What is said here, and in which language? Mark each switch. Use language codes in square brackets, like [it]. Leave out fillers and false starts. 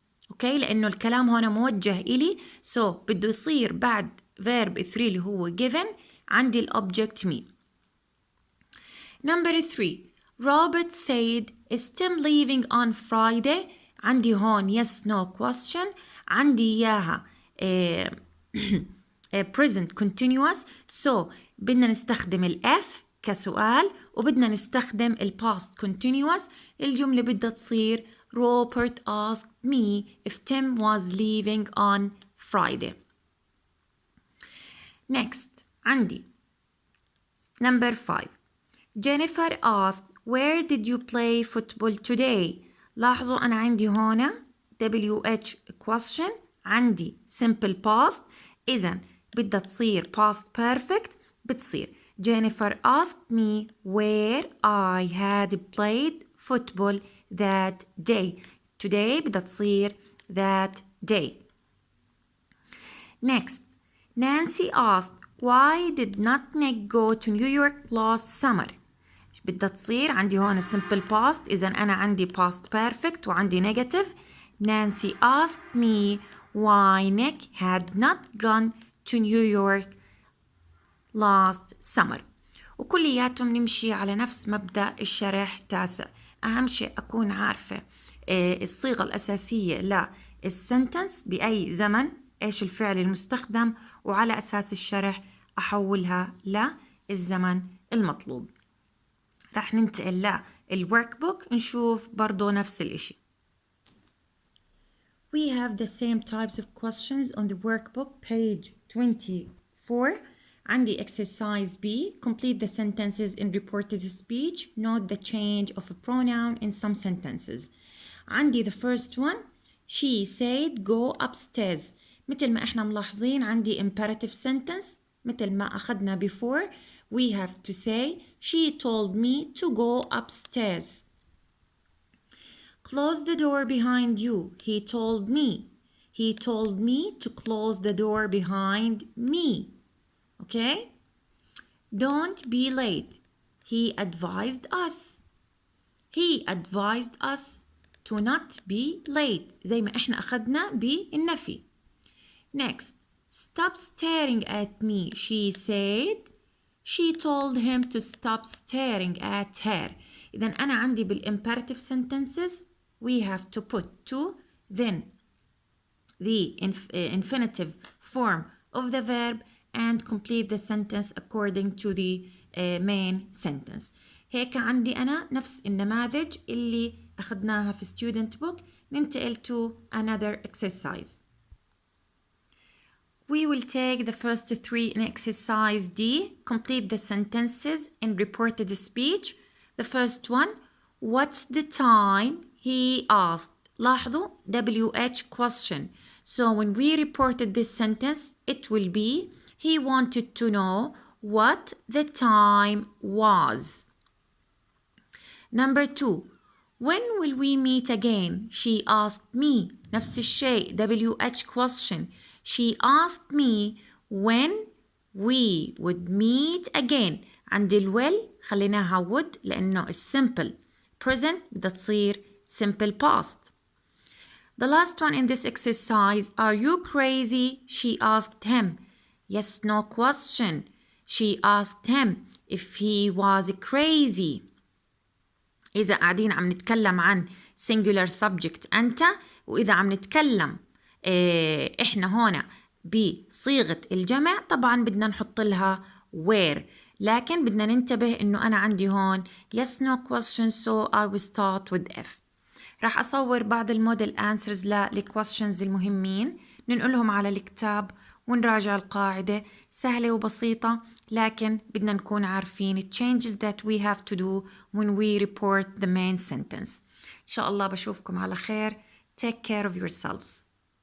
[ar] اوكي لأنه الكلام هنا موجه إلي [en] so [ar] بده يصير بعد [en] verb 3 [ar] اللي هو given عندي الobject me. [en] Number 3. Robert said is Tim leaving on Friday. [ar] عندي هون [en] yes no question [ar] عندي إياها [en] present continuous. So [ar] بدنا نستخدم ال F كسؤال وبدنا نستخدم ال [en] past continuous. [ar] الجملة بدها تصير [en] Robert asked me if Tim was leaving on Friday. Next [ar] عندي [en] number 5. Jennifer asked where did you play football today. [ar] لاحظوا أنا عندي هنا WH question عندي simple past إذن بدها تصير [en] past perfect بتصير Jennifer asked me where I had played football that day. Today [ar] بدها تصير [en] that day. Next, Nancy asked why did not Nick go to New York last summer. [ar] بدها تصير عندي هون [en] simple past [ar] إذا أنا عندي [en] past perfect [ar] وعندي [en] negative. Nancy asked me why Nick had not gone to New York last summer. [ar] وكلياتهم نمشي على نفس مبدأ الشرح تاسع. أهم شيء أكون عارفة الصيغة الأساسية للسنتنس بأي زمن إيش الفعل المستخدم وعلى أساس الشرح أحولها للزمن المطلوب. رح ننتقل للورك بوك نشوف برضو نفس الإشي. [en] We have the same types of questions on the workbook page 24. [ar] عندي [en] exercise B. Complete the sentences in reported speech. Note the change of a pronoun in some sentences. [ar] عندي [en] the first one. She said go upstairs. [ar] مثل ما احنا ملاحظين عندي [en] imperative sentence [ar] مثل ما أخذنا [en] before. We have to say she told me to go upstairs. Close the door behind you. He told me. He told me to close the door behind me. Okay? Don't be late. He advised us. He advised us to not be late. [ar] زي ما احنا أخذنا بالنفي. Next. [en] Stop staring at me, she said. She told him to stop staring at her. إذا أنا عندي بال imperative sentences we have to put to, then the infinitive form of the verb and complete the sentence according to the main sentence. [ar] هيك عندي أنا نفس النماذج اللي أخذناها في [en] student book. [ar] ننتقل [en] to another exercise. We will take the first 3 in exercise D. Complete the sentences in reported speech. The first one, what's the time? He asked. [ar] لاحظوا [en] WH question. So when we reported this sentence, it will be he wanted to know what the time was. Number 2, when will we meet again? She asked me. [ar] نفس الشيء [en] WH question. She asked me when we would meet again. [ar] عندي الويل خليناها [en] would [ar] لأنه simple. [en] Present بدها تصير simple past. The last one in this exercise, are you crazy? She asked him. Yes, no question. She asked him if he was crazy. [ar] إذا قاعدين عم نتكلم عن [en] singular subject [ar] أنت، وإذا عم نتكلم إحنا هنا بصيغة الجمع طبعا بدنا نحط لها where، لكن بدنا ننتبه إنه أنا عندي هون [en] yes no question so I will start with F. [ar] راح أصور بعض الموديل answers لل [en] questions [ar] المهمين ننقلهم على الكتاب ونراجع القاعدة. سهلة وبسيطة لكن بدنا نكون عارفين [en] changes that we have to do when we report the main sentence. [ar] إن شاء الله بشوفكم على خير. [en] Take care of yourselves.